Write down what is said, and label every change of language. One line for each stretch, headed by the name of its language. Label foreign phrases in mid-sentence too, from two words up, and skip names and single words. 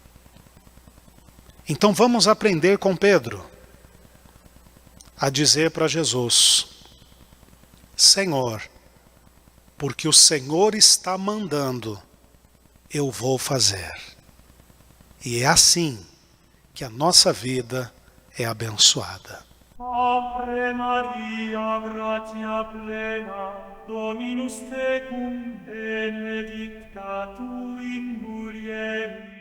Portuguese: Então vamos aprender com Pedro a dizer para Jesus: Senhor, porque o Senhor está mandando, eu vou fazer. E é assim que a nossa vida é abençoada.
Latin: Ave Maria, gratia plena, Dominus tecum, benedicta tu in mulieribus,